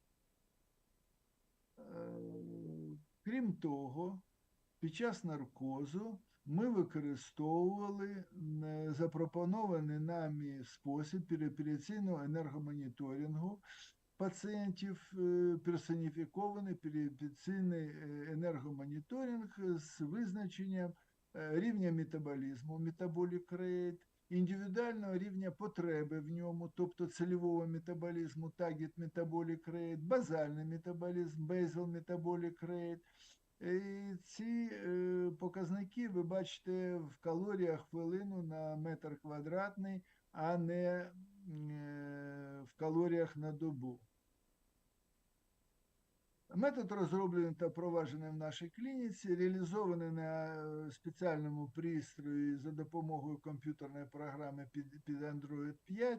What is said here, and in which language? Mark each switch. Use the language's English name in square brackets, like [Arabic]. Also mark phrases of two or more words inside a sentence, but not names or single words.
[Ukrainian] Крім того, під час наркозу ми використовували запропонований нами спосіб переопераційного енергомоніторингу пацієнтів, персоніфікований переопераційний енергомоніторинг з визначенням рівня метаболізму, [English] metabolic rate, [Ukrainian] індивідуального рівня потреби в ньому, тобто цільового метаболізму, [English] target metabolic rate, [Ukrainian] базальний метаболізм, [English] basal metabolic rate. [Ukrainian] І ці показники ви бачите в калоріях хвилину на метр квадратний, а не в калоріях на добу. Метод розроблений та впроваджений в нашій клініці, реалізований на спеціальному пристрої за допомогою комп'ютерної програми під Android 5.